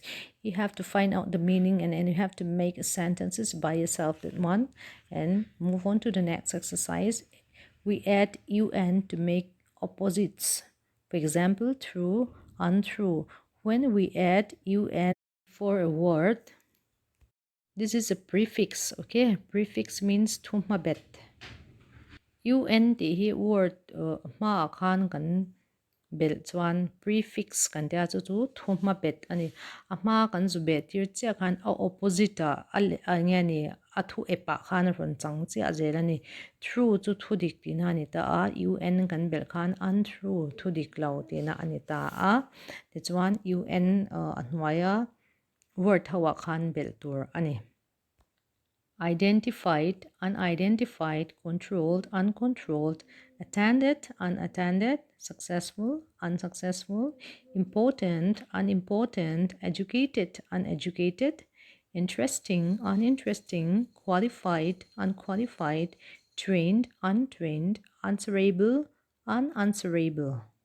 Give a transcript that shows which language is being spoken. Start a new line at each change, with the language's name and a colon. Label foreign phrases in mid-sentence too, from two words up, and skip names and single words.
English: You have to find out the meaning and then you have to make sentences by yourself, that one, and move on to the next exercise. We add un to make opposites. For example, true, untrue. When we add un for a word, this is a prefix, okay? Prefix means thumabet.
Mizo: UN ti hi word ma khan kan bel chuan prefix kan tia chu chu thuma bet ani ama kan zu bet tir chia khan a opposite a nya ni a thu epa khan ron chang chi a zel ani true chu thu dik ti na ni ta a UN kan bel khan untrue thu dik lo ti na ani ta a ti chuan UN anwaya word hawa khan bel tur ani.
English: Identified, unidentified, controlled, uncontrolled, attended, unattended, successful, unsuccessful, important, unimportant, educated, uneducated, interesting, uninteresting, qualified, unqualified, trained, untrained, answerable, unanswerable.